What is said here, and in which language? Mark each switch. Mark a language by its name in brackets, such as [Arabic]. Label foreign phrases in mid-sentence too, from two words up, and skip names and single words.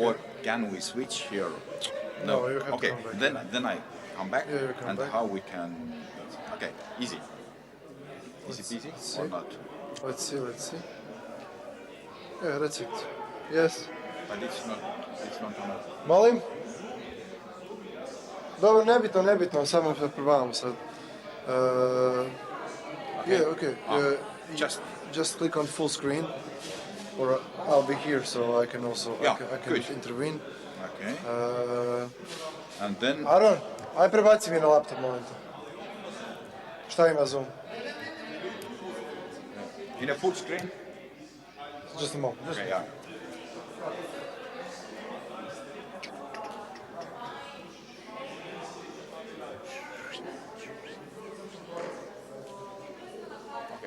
[English] Or can we switch here? No, you have to Okay. come back. Then I come back. Yeah, you come and back. how we can? Okay, easy. Is it easy see. or not? Let's see. Yeah, that's it. Yes. But it's not on a... [Serbian] Molim? Dobro, nebitno, samo se probavamo sad. [English] Yeah, okay. Just click on full screen, or I'll be here, so I can also I can good. intervene. Okay. And then... [Serbian] Aron, aj prebaci mi na laptop, molim te. Šta ima Zoom? [English] In a full screen? Just a moment. Okay, yeah. Okay.